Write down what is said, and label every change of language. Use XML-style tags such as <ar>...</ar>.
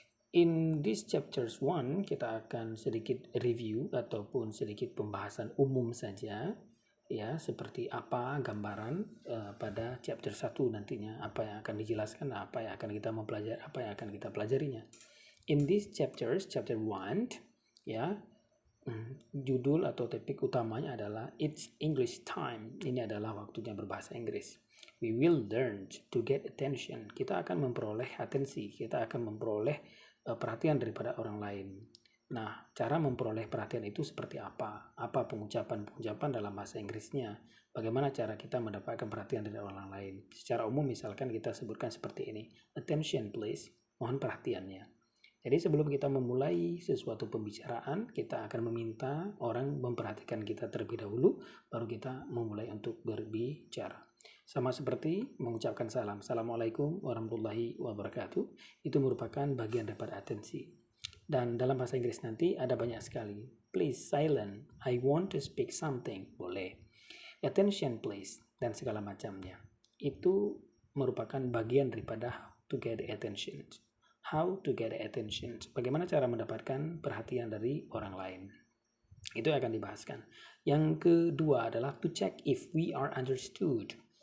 <en>In this chapters</en> <id>1 kita akan sedikit review ataupun sedikit pembahasan umum saja ya, seperti apa gambaran pada chapter 1 nantinya, apa yang akan dijelaskan, apa yang akan kita mempelajari, apa yang akan kita pelajarinya.</id> <en>In these chapters,</en> <id>chapter 1 ya, judul atau topik utamanya adalah</id> <en>It's English Time.</en> <id>Ini adalah waktunya berbahasa Inggris.</id> <en>We will learn to get attention.</en> <id>Kita akan memperoleh atensi, kita akan memperoleh perhatian daripada orang lain. Nah, cara memperoleh perhatian itu seperti apa? Apa pengucapan-pengucapan dalam bahasa Inggrisnya? Bagaimana cara kita mendapatkan perhatian dari orang lain? Secara umum misalkan kita sebutkan seperti ini.</id> <en>Attention please.</en> <id>Mohon perhatiannya. Jadi sebelum kita memulai sesuatu pembicaraan, kita akan meminta orang memperhatikan kita terlebih dahulu, baru kita memulai untuk berbicara. Sama seperti mengucapkan salam.</id> <ar>Assalamualaikum warahmatullahi wabarakatuh.</ar> <id>Itu merupakan bagian daripada atensi. Dan dalam bahasa Inggris nanti ada banyak sekali.</id> <en>Please silent, I want to speak something.</en> <id>Boleh.</id> <en>Attention please,</en> <id>dan segala macamnya. Itu merupakan bagian daripada</id> <en>how to get attention. How to get attention.</en> <id>Bagaimana cara mendapatkan perhatian dari orang lain. Itu akan dibahaskan. Yang kedua adalah</id> <en>to check if we are understood.</en>